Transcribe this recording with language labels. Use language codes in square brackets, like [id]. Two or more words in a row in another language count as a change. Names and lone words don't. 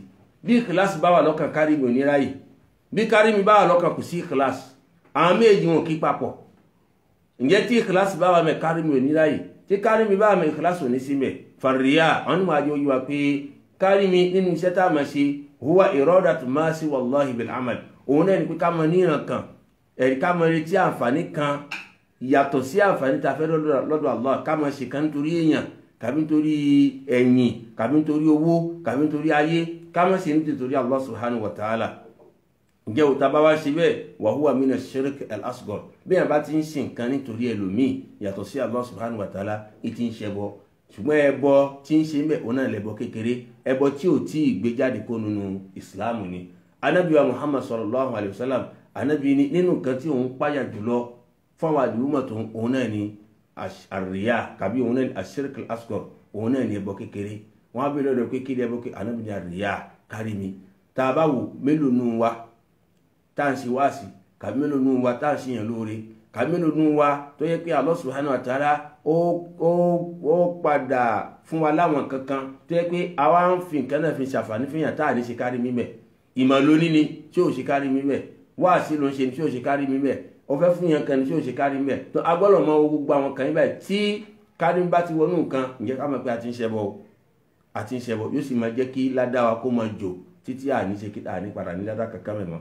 [yo] Bí ikhlas bá wà lọ́kàn, kárí mi ò ní ráyè. Bí kárí mi bá wà lọ́kàn, kò sí ikhlas. Àwọn méjì wọn kì í papọ̀. Ǹjẹ́ tí ikhlas bá wà mẹ́, kárí mi ò ní ráyè. Tí kárí mi bá wà mẹ́, ikhlas ò ní sí mẹ́. Fàríyà àwọn onímọ̀ àjọ yíwa pé kárí mi nínú iṣẹ́ tá a máa ṣe [ar] هو إرادة ما سوى الله بالعمل. [yo] Òun náà ni pé ká máa níran kan, ká máa retí àǹfààní kan yàtọ̀ sí àǹfààní tá a fẹ́ lọ́dọ̀ Allah, ká máa ṣe kan nítorí èèyàn, kàbí nítorí ẹ̀yìn, kàbí nítorí owó, kàbí nítorí ayé, ká máa ṣe nítorí Allah [ar] سبحانه وتعالى. [yo] Ǹjẹ́ o tá bá wá ṣe bẹ́ẹ̀ [ar] وهو من الشرك الأصغر, [yo] bí yàn bá ti ń ṣe nǹkan nítorí ẹlòmíì yàtọ̀ sí Allah [ar] سبحانه وتعالى, [yo] ìtì ń ṣẹbọ. Ṣùgbọ́n ẹbọ tí ń ṣe mẹ́ òun náà lẹ́bọ kékeré, ẹbọ tí ò tí ì gbé jáde kó nínú ìsìláàmù ni. Ànábì wa Muhammad [ar] صلى الله عليه وسلم, [yo] ànábì ní nínú nǹkan tí òun páyà jùlọ fún àwọn àdúgbò tó òun náà ni àríyá, kàbí òun náà ni [ar] الشرك الأصغر, [yo] òun náà ni ẹbọ kékeré. Wọ́n á bẹ̀rẹ̀ lọ́dọ̀ pé kí ni ẹbọ kékeré, ànábì ní àríyá, kárí mi. Tá a bá wò mélòó nù wa tá à ń ṣe wáàsí, kàbí mélòó nù wa tá à ń ṣe yàn lóore, kàbí mélòó nù wa tó yẹ pé Allah [ar] سبحانه وتعالى [yo] ó padà fún wa láwọn kankan tó yẹ pé àwa ń fi nǹkan náà fi ṣàǹfààní fún yàn tá à ní ṣe kárí mímẹ́. Ìmọ̀ lóní ni tí ò ṣe kárí mímẹ́, wáàsí ló ń ṣe tí ò ṣe kárí mímẹ́, ó fẹ́ fún yàn kan tí ò ṣe kárí mímẹ́. tó agbọ́dọ̀ mọ gbogbo àwọn kan yín báyìí tí kárí bá ti wọnú nǹkan, ǹjẹ́ ká mọ̀ pé àti ń ṣẹbọ yóò sì máa jẹ́ kí ládàá wa kó máa jò títí àní ṣe kí àní padà ní ládàá kankan mẹ́mọ́.